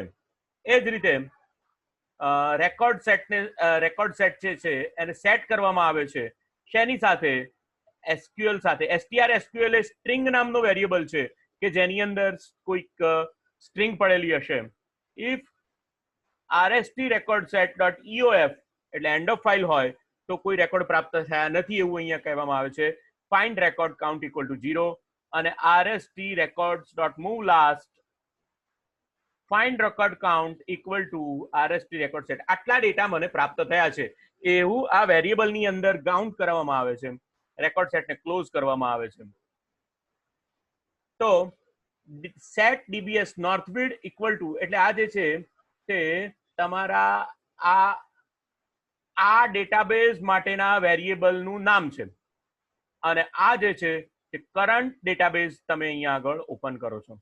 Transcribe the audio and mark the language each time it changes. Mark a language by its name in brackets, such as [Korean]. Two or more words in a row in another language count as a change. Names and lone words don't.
[Gujarati] એ જ રીતે [English] record set [Gujarati] જે છે એને સેટ કરવામાં આવે છે શેની સાથે? એસક્યુએલ સાથે. strSQL એ સ્ટ્રિંગ નામનો વેરિયેબલ છે કે જેની અંદર કોઈક સ્ટ્રિંગ પડેલી હશે. [English] if rst record set dot eof [Gujarati] એટલે [English] end of file [Gujarati] હોય તો કોઈ રેકોર્ડ પ્રાપ્ત થયા નથી એવું અહીંયા કહેવામાં આવે છે. [English] find record count equal to 0 અને rst records dot move last find record count equal to rst record set [Gujarati] આટલા ડેટા મને પ્રાપ્ત થયા છે એવું આ વેરિયેબલ ની અંદર કાઉન્ટ કરવામાં આવે છે. [English] record set close [Gujarati] કરવામાં આવે છે. તો [English] set DBS Northwind equal to [Gujarati] એટલે આ જે છે તે તમારા આ ડેટાબેઝ માટેના વેરિયેબલનું નામ છે અને આ જે છે તે [English] current database [Gujarati] તમે અહીંયા આગળ ઓપન કરો છો.